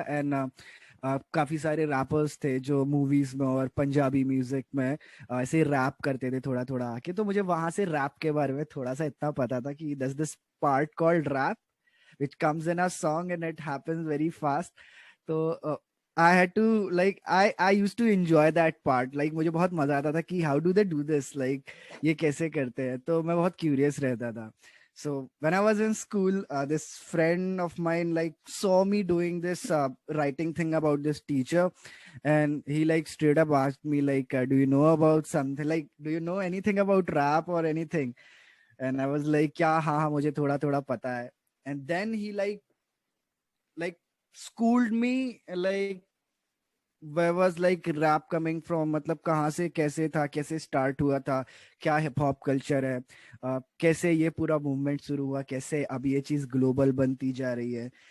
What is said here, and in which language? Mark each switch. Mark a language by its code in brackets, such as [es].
[hi] And काफी सारे rappers थे जो मूवीज में और पंजाबी म्यूजिक में ऐसे रैप करते थे थोड़ा थोड़ा आके. तो मुझे वहां से रैप के बारे में थोड़ा सा इतना पता था कि [en] दस this part called rap which comes in a song and it happens very fast. तो I had to like I used to enjoy that part. Like [hi] मुझे बहुत मजा आता था कि [en] how do they do this, like [hi] ये कैसे करते हैं. तो मैं बहुत curious रहता था. [en] So when I was in school, this friend of mine like saw me doing this writing thing about this teacher, and he like straight up asked me like, do you know about something, like do you know anything about rap or anything? And I was like, yeah, [hi] हाँ मुझे थोड़ा थोड़ा पता है. [en] And then he like schooled me like where was like rap coming from, [hi] मतलब कहाँ से कैसे था, कैसे स्टार्ट हुआ था, क्या हिप हॉप कल्चर है, कैसे ये पूरा मूवमेंट शुरू हुआ, कैसे अब ये चीज ग्लोबल बनती जा रही है.